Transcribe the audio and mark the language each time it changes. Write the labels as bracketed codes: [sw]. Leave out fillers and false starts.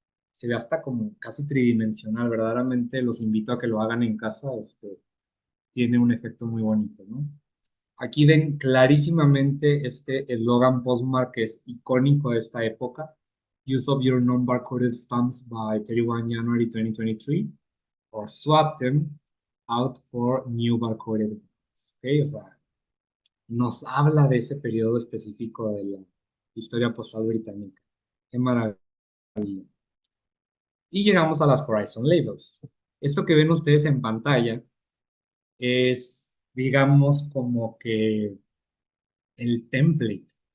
[es] Se ve hasta como casi tridimensional, verdaderamente los invito a que lo hagan en casa, tiene un efecto muy bonito, ¿no? Aquí ven clarísimamente este eslogan Postmark que es icónico de esta época. [en] Use of your non-barcoded stamps by 31 January 2023 or swap them out for new barcoded ones. [es] ¿Ok? O sea, nos habla de ese periodo específico de la historia postal británica. Qué maravilla. Y llegamos a las Horizon Labels. Esto que ven ustedes en pantalla es, digamos, como que el template.